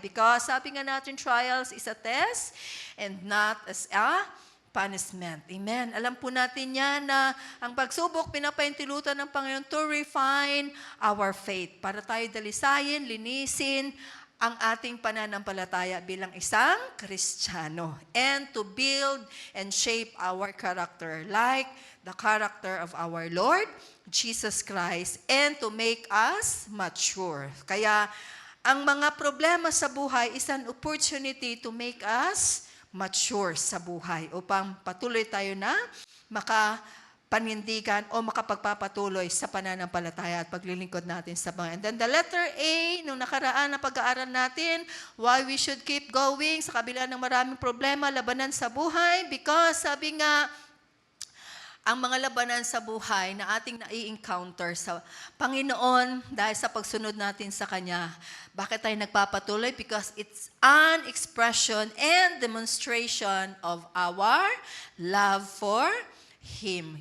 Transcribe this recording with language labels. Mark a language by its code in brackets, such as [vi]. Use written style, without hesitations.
[en] Because [tl] sabi nga natin, [en] trials is a test and not as a punishment. Amen. [tl] Alam po natin yan na ang pagsubok pinapaintilutan ng Panginoon [en] to refine our faith. [tl] Para tayo dalisayin, linisin ang ating pananampalataya bilang isang Kristiyano. [en] And to build and shape our character like the character of our Lord Jesus Christ and to make us mature. [tl] Kaya ang mga problema sa buhay [en] is an opportunity to make us mature [tl] sa buhay upang patuloy tayo na makapanindigan o makapagpapatuloy sa pananampalataya at paglilingkod natin sa Panginoon. [en] And then the letter A, [tl] nung nakaraan na pag-aaral natin, [en] why we should keep going [tl] sa kabila ng maraming problema, labanan sa buhay, because sabi nga, ang mga labanan sa buhay na ating nai-encounter sa Panginoon dahil sa pagsunod natin sa Kanya. Bakit tayo nagpapatuloy? [en] Because it's an expression and demonstration of our love for Him.